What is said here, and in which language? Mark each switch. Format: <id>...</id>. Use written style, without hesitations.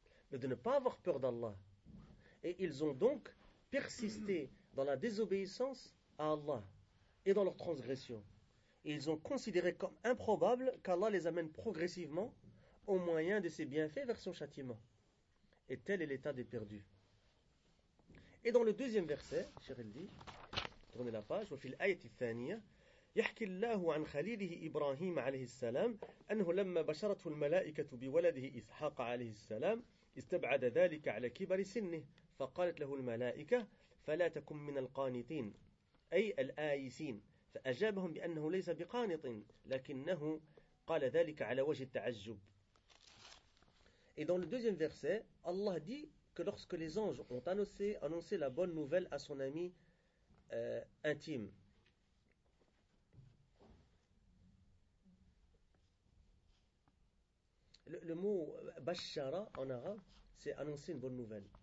<fr>Mais de ne pas avoir peur d'Allah. Et ils ont donc persisté dans la désobéissance à Allah et dans leur transgression. Et ils ont considéré comme improbable qu'Allah les amène progressivement au moyen de ses bienfaits vers son châtiment. Et tel est l'état des perdus. Et dans le deuxième verset, cher Eldi, tournez la page,</fr> <ar>وفي الآية الثانية يحكي الله عن خليله إبراهيم عليه السلام أنه لما بشرته الملائكة بولده إسحاق عليه السلام استبعد ذلك على كبر سنه فقالت له الملائكة فلا تكن من القانطين أي الآيسين. فأجابهم بأنه ليس بقانط لكنه قال ذلك على وجه التعجب.</ar> <fr>Et dans le deuxième verset, Allah dit que lorsque les anges ont annoncé la bonne nouvelle à son ami intime, le mot bashara en arabe, c'est annoncer une bonne nouvelle.</fr>